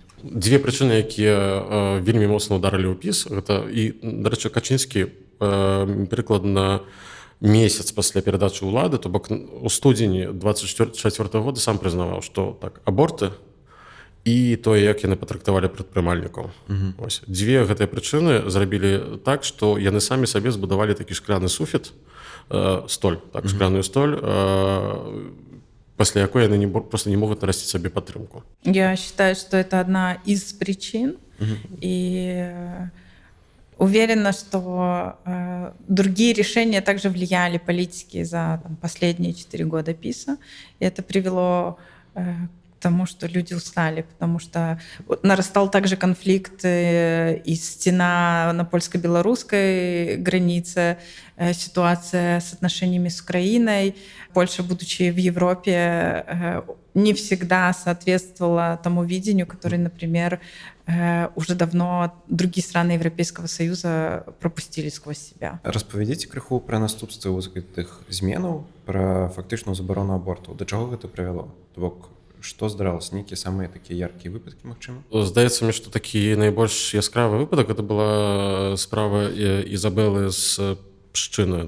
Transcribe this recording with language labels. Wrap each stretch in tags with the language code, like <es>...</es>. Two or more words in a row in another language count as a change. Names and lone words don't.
<be>Дзве прычыны, якія вельмі моцна ўдарылі ў ПіС, гэта і, дарэчы, Качынскі прыкладна месяц пасля перадачы ўлады, то бок у студзені 24 года сам прызнаваў, што так, аборты і тое, як яны патрактавалі прадпрымальнікаў. Ось. Дзве гэтыя прычыны зрабілі так, што яны самі сабе збудавалі такі шкляны суфіт, столь, так, шкляную столь, пасля якой яны просто не могуць нарасціць сабе падтрымку.</be> <ru>Я считаю, что это одна из причин, и уверена, что другие решения также влияли политики за последние 4 года ПиСа. И это привело к тому, что люди устали, потому что нарастал также конфликт и стена на польско-белорусской границе, ситуация с отношениями с Украиной. Польша, будучи в Европе, не всегда соответствовала тому видению, которое, например, уже давно другие страны Европейского Союза пропустили сквозь себя.</ru> <be>Распавядзіце крыху пра наступствы гэтых зменаў, пра фактычную забарону абортаў. Да чаго гэта прывяло? То бок, што здаралася? Нейкія самыя такія яркія выпадкі, магчыма? Здаецца мне, што такі найбольш яскравы выпадак гэта была справа Ізабелы з Пшчыны.</be>